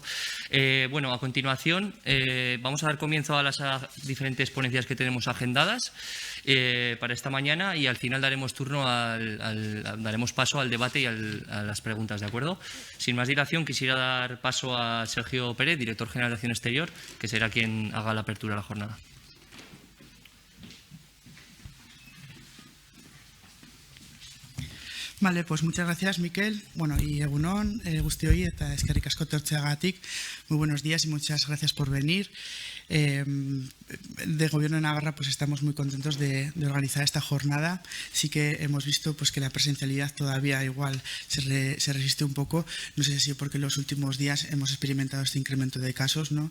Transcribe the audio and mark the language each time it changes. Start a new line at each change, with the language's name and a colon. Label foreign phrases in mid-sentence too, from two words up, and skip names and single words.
Spanish: Bueno, a continuación vamos a dar comienzo a las diferentes ponencias que tenemos agendadas para esta mañana y al final daremos paso al debate y a las preguntas, ¿de acuerdo? Sin más dilación, quisiera dar paso a Sergio Pérez, director general de Acción Exterior, que será quien haga la apertura de la jornada. Vale, pues muchas gracias, Miquel. Bueno, y
Basque: Egunon, guztioi eta eskerrik asko etortzeagatik.
Spanish: Muy buenos días y muchas gracias por venir. De Gobierno de Navarra pues estamos muy contentos de organizar esta jornada. Sí que hemos visto pues que la presencialidad todavía igual se resiste un poco. No sé si porque en los últimos días hemos experimentado este incremento de casos, ¿no?